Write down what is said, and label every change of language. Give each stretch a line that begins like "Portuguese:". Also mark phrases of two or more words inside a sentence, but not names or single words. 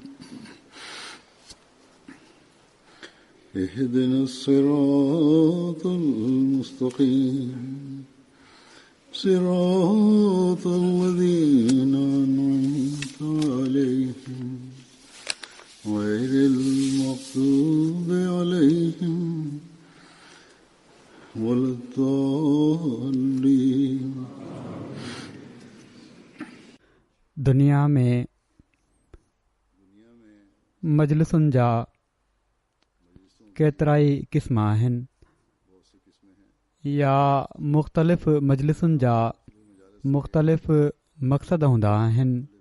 Arabic: اهدنا الصراط المستقيم صراط الذين أنعمت عليهم غير المغضوب عليهم ولا الضالين۔
Sindhi: दुनिया में मजलिसुनि जा केतिरा ई क़िस्म आहिनि या मुख़्तलिफ़ मजलिसुनि जा मुख़्तलिफ़ मक़सद हूंदा आहिनि।